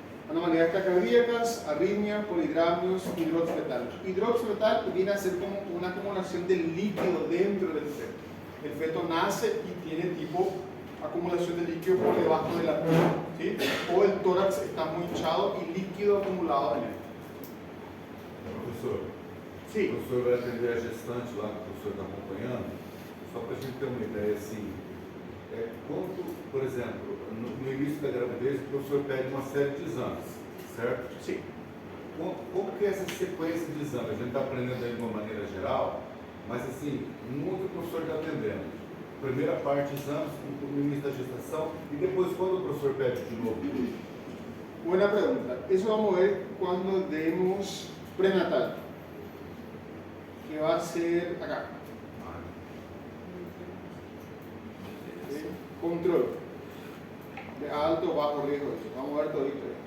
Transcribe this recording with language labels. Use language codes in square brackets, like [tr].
[es] Anomalías cardíacas, arritmias, polidrámenos, hidrox fetal. Hidrox fetal viene a ser como una acumulación de líquido dentro del feto. El feto nace y tiene tipo acumulación de líquido por debajo de la piel, ¿sí? O el tórax está muy hinchado y líquido acumulado en él. [pt] Professor, [es] Sí. [pt] o professor vai atender a gestante lá que o professor está acompanhando, só para a gente ter uma ideia assim, quanto, por exemplo, no início da gravidez o professor pede uma série de exames, certo? Sim. Como que é essa sequência de exames? A gente está aprendendo aí de uma maneira geral, mas assim, nunca o professor está atendendo. Primeira parte, exames, no início da gestação, e depois quando o professor pede de novo? [es] Buena pregunta. Eso vamos a ver cuando demos prenatal, que va a ser acá. ¿Sí? Control de alto o bajo riesgo. Vamos a ver todo esto.